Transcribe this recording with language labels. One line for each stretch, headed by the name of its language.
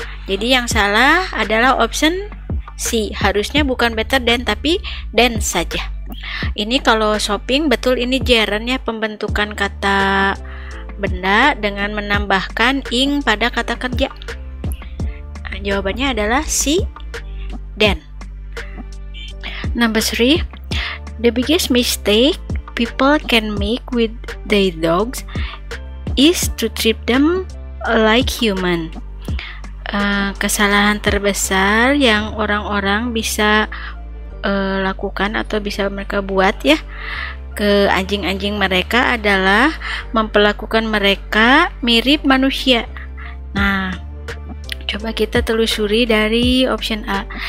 Indonesian: Jadi yang salah adalah option C, harusnya bukan better than tapi than saja. Ini kalau shopping betul, ini gerund ya, pembentukan kata benda dengan menambahkan ing pada kata kerja. Nah, jawabannya adalah C, than.
English: Number 3. The biggest mistake people can make with their dogs is to treat them like human.
Indonesian: Kesalahan terbesar yang orang-orang bisa lakukan atau bisa mereka buat ya ke anjing-anjing mereka adalah memperlakukan mereka mirip manusia. Nah, coba kita telusuri dari option A.